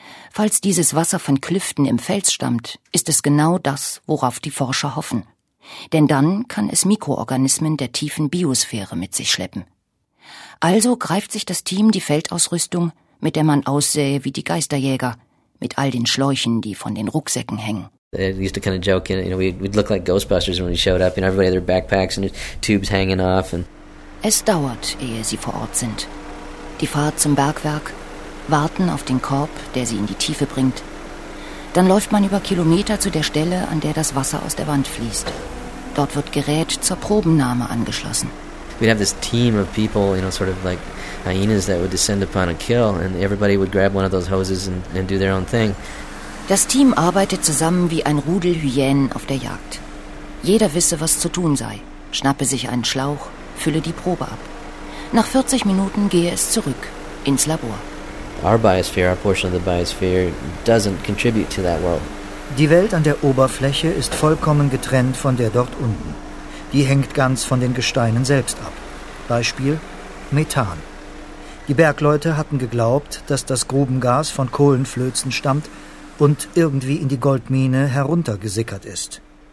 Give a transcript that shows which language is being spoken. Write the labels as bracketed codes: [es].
[de] Falls dieses Wasser von Klüften im Fels stammt, ist es genau das, worauf die Forscher hoffen. Denn dann kann es Mikroorganismen der tiefen Biosphäre mit sich schleppen. Also greift sich das Team die Feldausrüstung, mit der man aussähe wie die Geisterjäger, mit all den Schläuchen, die von den Rucksäcken hängen. [en] They used to kind of joke, you know, we'd look like Ghostbusters when we showed up, and everybody had their backpacks and tubes hanging off and... [de] Es dauert, ehe sie vor Ort sind. Die Fahrt zum Bergwerk, warten auf den Korb, der sie in die Tiefe bringt. Dann läuft man über Kilometer zu der Stelle, an der das Wasser aus der Wand fließt. Dort wird Gerät zur Probennahme angeschlossen. [en] We'd have this team of people, you know, sort of like hyenas that would descend upon a kill, and everybody would grab one of those hoses and do their own thing. [de] Das Team arbeitet zusammen wie ein Rudel Hyänen auf der Jagd. Jeder wisse, was zu tun sei, schnappe sich einen Schlauch, fülle die Probe ab. Nach 40 Minuten gehe es zurück ins Labor. [en] Our biosphere, our portion of the biosphere, doesn't contribute to that world. [de] Die Welt an der Oberfläche ist vollkommen getrennt von der dort unten. Die hängt ganz von den Gesteinen selbst ab. Beispiel Methan. Die Bergleute hatten geglaubt, dass das Grubengas von Kohlenflözen stammt und irgendwie in die Goldmine heruntergesickert ist.